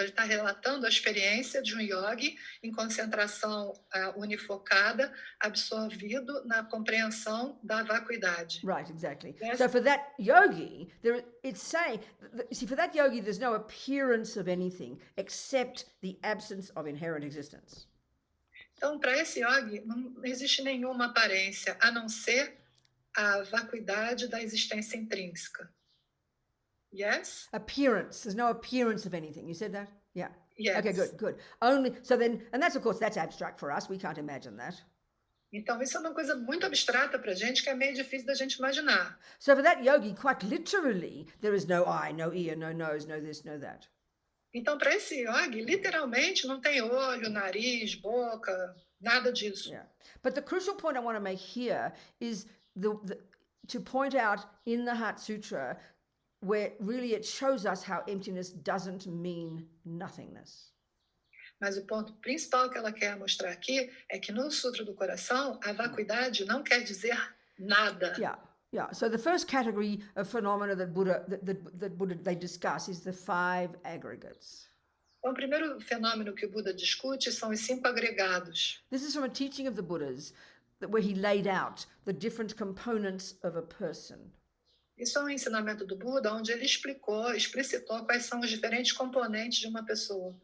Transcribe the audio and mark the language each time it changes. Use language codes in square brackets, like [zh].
[pt] Ele está relatando a experiência de um yogi em concentração unifocada, absorvido na compreensão da vacuidade. [en] Right, exactly. Yes. So for that yogi, for that yogi, there's no appearance of anything except the absence of inherent existence. [pt] Então, para esse yogi, não existe nenhuma aparência, a não ser a vacuidade da existência intrínseca. [en] Yes? Appearance. There's no appearance of anything. You said that? Yeah. Yes. Okay, good. Only so then, and that's of course that's abstract for us. We can't imagine that. [pt] Então, isso é uma coisa muito abstrata para a gente, que é meio difícil da gente imaginar. [en] So for that yogi, quite literally, there is no eye, no ear, no nose, no this, no that. [pt] Então, para esse yogi, literalmente, não tem olho, nariz, boca, nada disso. [en] Yeah. But the crucial point I want to make here is to point out in the Heart Sutra where really it shows us how emptiness doesn't mean nothingness. [pt] Mas o ponto principal que ela quer mostrar aqui é que no Sutra do Coração, a vacuidade não quer dizer nada. [en] Yeah. So the first category of phenomena that Buddha they discuss is the 5 aggregates. [pt] Então, o primeiro fenômeno que o Buda discute são os 5 agregados. [en] This is from a teaching of the Buddhas where he laid out the different components of a person. [pt] Isso é um ensinamento do Buda, onde ele explicitou quais são os diferentes componentes de uma pessoa.